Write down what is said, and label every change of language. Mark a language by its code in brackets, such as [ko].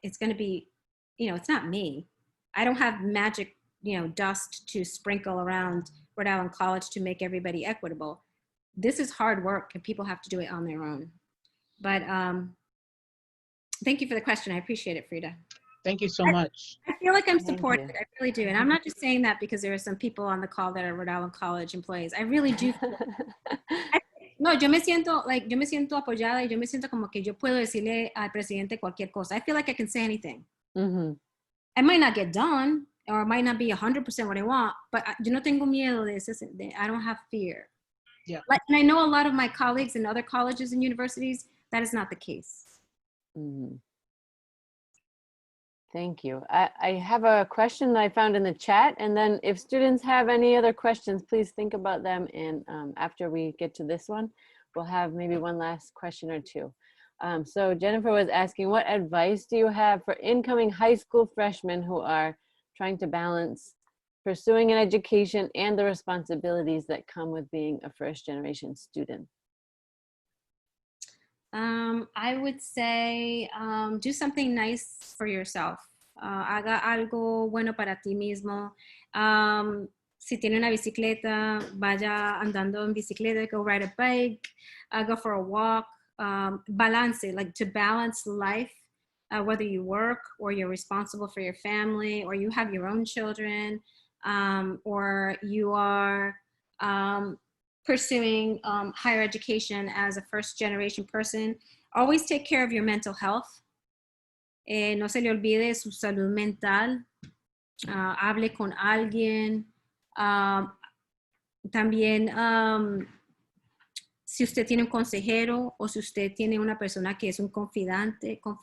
[en] It's going to be, it's not me. I don't have magic, dust to sprinkle around Rhode Island College to make everybody equitable. This is hard work and people have to do it on their own. But thank you for the question. I appreciate it, Frida. Thank you so much. I feel like I'm supported. I really do. And I'm not just saying that because there are some people on the call that are Rhode Island College employees. I really do. [es] No, yo me siento apoyada y yo me siento como que yo puedo decirle al presidente cualquier cosa. [en] I feel like I can say anything. Mm-hmm. I might not get done, or it might not be 100% what I want, but [es] yo no tengo miedo de [en] I don't have fear. Yeah. And I know a lot of my colleagues in other colleges and universities, that is not the case. Mm-hmm. Thank you. I have a question that I found in the chat, and then if students have any other questions, please think about them. And after we get to this one, we'll have maybe one last question or two. So Jennifer was asking, what advice do you have for incoming high school freshmen who are trying to balance pursuing an education and the responsibilities that come with being a first-generation student? I would say do something nice for yourself. [es] Haga algo bueno para ti mismo. Si tiene una bicicleta, vaya andando en bicicleta, [en] go ride a bike, go for a walk. Balance, like to balance life, whether you work or you're responsible for your family or you have your own children, or you are pursuing higher education as a first-generation person. Always take care of your mental health. [es] No se le olvide su salud mental. Hable con alguien. También, si usted tiene un consejero o si usted tiene una persona que es un confidante,